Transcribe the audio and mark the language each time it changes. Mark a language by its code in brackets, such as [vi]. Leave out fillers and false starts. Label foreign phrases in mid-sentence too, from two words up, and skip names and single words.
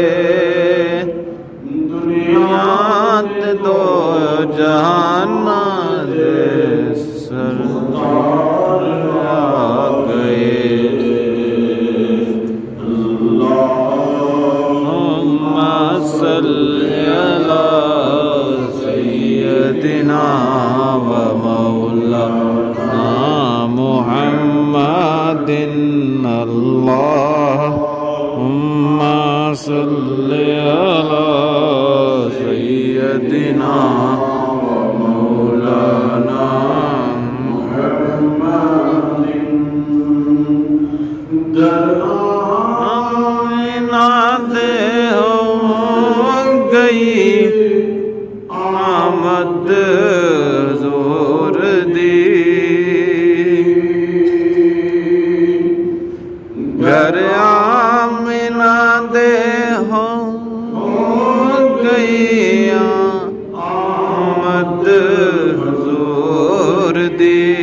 [pa] دنیا تے دو جہاناں دے سرکار آ گئے. [ar] سيدنا ومولانا محمد اللهم صل على سيدنا ومولانا محمد. [pa] آمد زور دی گھر آمنہ دے ہو گئی آمد زور دی.